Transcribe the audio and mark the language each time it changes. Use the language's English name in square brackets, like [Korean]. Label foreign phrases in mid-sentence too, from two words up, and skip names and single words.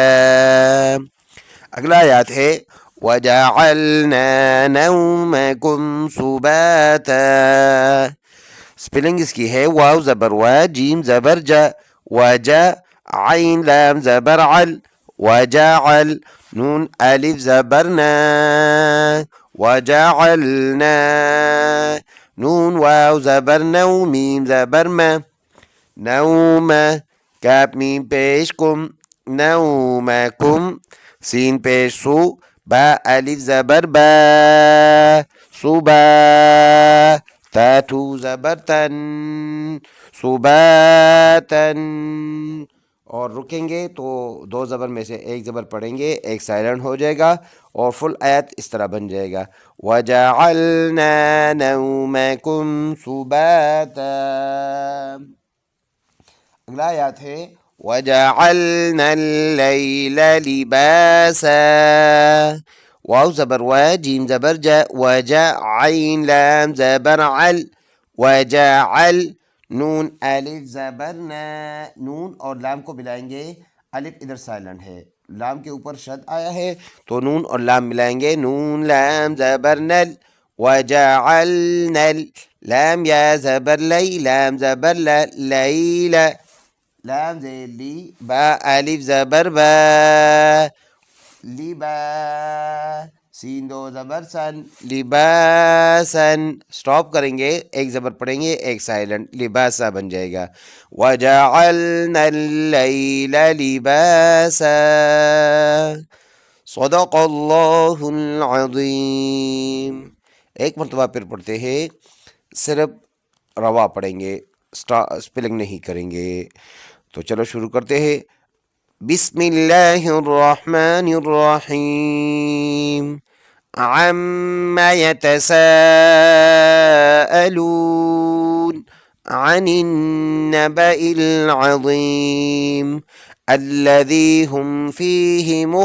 [Urdu] اگلا آیات ہے [Arabic] وَجَعَلْنَا نَوْمَكُمْ سُبَاتًا [Urdu] سپیلنگ اس کی ہے واو زبر وا جیم زبر جا وجا عین لام زبر عل وجعل نون الف زبر نا وجعلنا نون واو زبر نو میم زبر ما نوم کاف میم پیش کم نومکم سین پیش سو با الف زبر با صبا تاتو زبر تن صباتن اور رکیں گے تو دو زبر میں سے ایک زبر پڑھیں گے ایک سائلنٹ ہو جائے گا اور فل آیت اس طرح بن جائے گا [Arabic] وَجَعَلْنَا نَوْمَكُمْ سُبَاتًا. [Urdu] اگلا آیات ہے [Arabic] وجعلنا الليل لباسا. [Urdu] واو زبر و، جيم زبر جا، وجا عين لام زبر عل، وجعل. نون الف زبر نا، نون اور لام کو ملائیں گے، الف ادھر سائلنٹ ہے، لام کے اوپر شد آیا ہے تو نون اور لام ملائیں گے، نون لام زبر نل، وجعلنا لام یا زبر لی، لام زبر لا لیلا، لام زیر لی، با الف زبر با، لبا، سین دو زبر سن، لباسن. سٹاپ کریں گے، ایک زبر پڑھیں گے ایک سائلنٹ، لباسا بن جائے گا. [Arabic] وجعلنا اللیل لباسا. صدق اللہ العظیم. [Urdu] ایک مرتبہ پھر پڑھتے ہیں، صرف روا پڑھیں گے، اسپیلنگ نہیں کریں گے. تو چلو شروع کرتے ہیں. [Arabic] بسم اللہ الرحمن الرحیم. عما يتساءلون عن النبأ العظيم الذي هم فيه